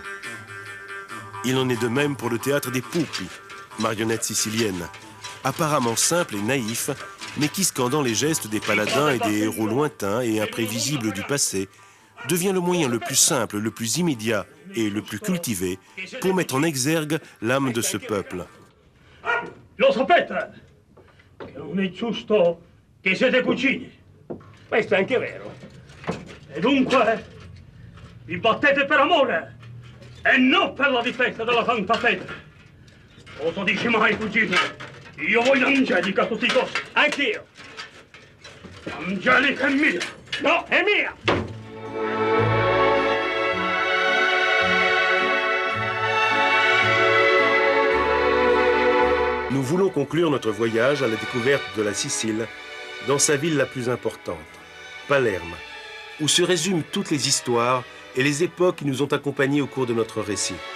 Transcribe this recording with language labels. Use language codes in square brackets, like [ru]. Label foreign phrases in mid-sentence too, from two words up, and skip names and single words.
[fr] Il en est de même pour le théâtre des Pupi, marionnettes siciliennes, apparemment simples et naïfs, mais qui, scandant les gestes des paladins et des héros lointains et imprévisibles du passé, devient le moyen le plus simple, le plus immédiat et le plus cultivé pour mettre en exergue l'âme de ce peuple, [it] Lo sapete che non è giusto che siete cugini. Questo è anche vero. E dunque vi battete per amore e non per la difesa della santa fede. Cosa dici mai, cugino? Io voglio Angelica a tutti i costi. Anch'io. Angelica è mia. No, è mia. [fr] Nous voulons conclure notre voyage à la découverte de la Sicile dans sa ville la plus importante, Palerme, où se résument toutes les histoires et les époques qui nous ont accompagnés au cours de notre récit.